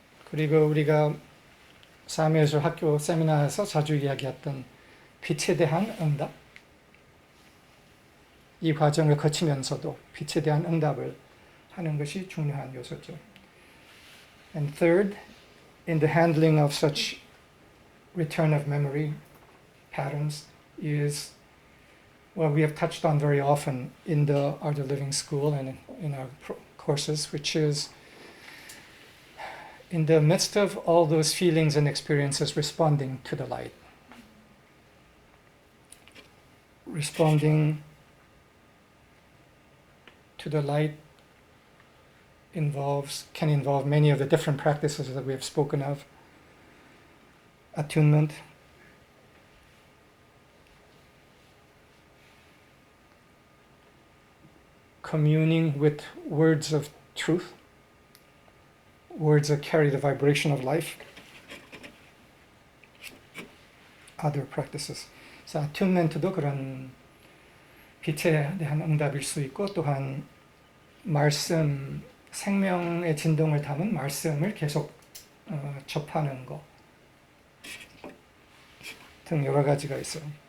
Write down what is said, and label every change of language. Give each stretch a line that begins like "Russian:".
Korean: 그리고 우리가 사무예술 학교 세미나에서 자주 이야기했던 빛에 대한 응답, 이 과정을 거치면서도 빛에 대한 응답을 하는 것이 중요한 요소죠.
English: And third, in the handling of such return of memory patterns is what we have touched on very often in the Art of Living School and in our courses, which is in the midst of all those feelings and experiences, responding to the light. Responding to the light can involve many of the different practices that we have spoken of. Attunement, communing with words of truth, words that carry the vibration of life, other practices.
Korean: 그래서 attunement도 그런 빛에 대한 응답일 수 있고, 또한 말씀, 생명의 진동을 담은 말씀을 계속 접하는 것 등 여러 가지가 있어요.